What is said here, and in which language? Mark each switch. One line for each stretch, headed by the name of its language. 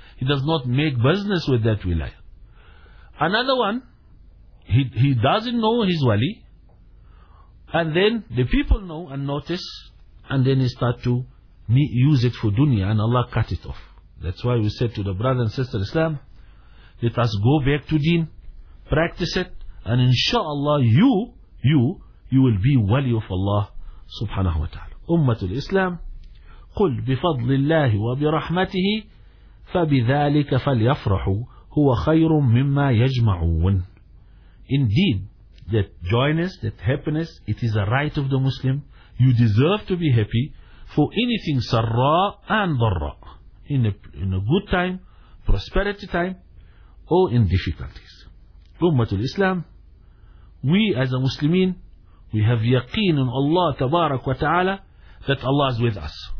English: He does not make business with that wilayah. Another one, he doesn't know his wali, and then the people know and notice, and then he start to use it for dunya, and Allah cut it off. That's why we said to the brother and sister Islam, let us go back to deen, practice it, and inshallah you will be wali of Allah subhanahu wa ta'ala.
Arabic: Ummatul Islam, قُلْ بِفَضْلِ اللَّهِ وَبِرَحْمَتِهِ فَبِذَٰلِكَ فَلْيَفْرَحُوا هُوَ خَيْرٌ مِمَّا يَجْمَعُونَ.
English: Indeed, that joyness, that happiness, it is a right of the Muslim. You deserve to be happy for anything sarra and dharra, in a good time, prosperity time, or in difficulties. Ummatul Islam, we as a Muslimin, we have yaqeen in Allah tabarak wa ta'ala that Allah is with us.